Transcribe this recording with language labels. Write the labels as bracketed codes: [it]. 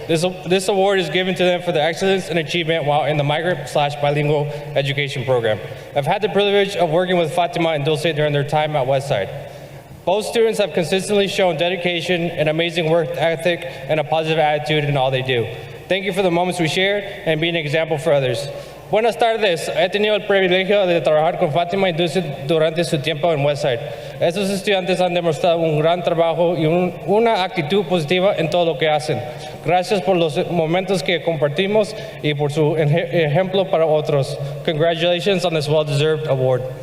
[en] This award is given to them for their excellence and achievement while in the migrant/bilingual education program. I've had the privilege of working with Fatima and Dulce during their time at Westside. Both students have consistently shown dedication, an amazing work ethic, and a positive attitude in all they do. Thank you for the moments we shared and being an example for others. [es] Buenas tardes. He tenido el privilegio de trabajar con Fátima y Dulce durante su tiempo en Westside. Estos estudiantes han demostrado un gran trabajo y una actitud positiva en todo lo que hacen. Gracias por los momentos que compartimos y por su ejemplo para otros. [en] Congratulations on this well-deserved award.